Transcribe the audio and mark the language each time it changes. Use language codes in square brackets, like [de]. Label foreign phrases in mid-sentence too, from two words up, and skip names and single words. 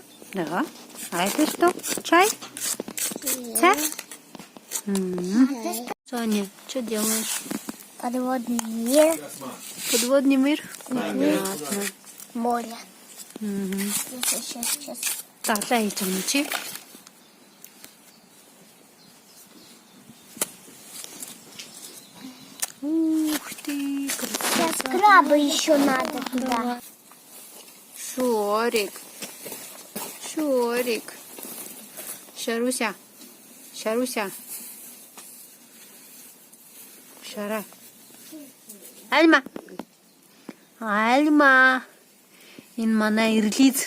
[ru] Да. А это что? Чай? Ца? Соня, что делаешь? Подводный мир. Подводный мир? Понятно. Море. Сейчас. [mn] Далаа хийж байгаа юм чи. [ru] Ух ты, Сейчас краба еще надо туда. Шорик. Шорик. Шаруся. Шаруся. Шара. Альма. [mn] Альма. Энэ манай ирлиз.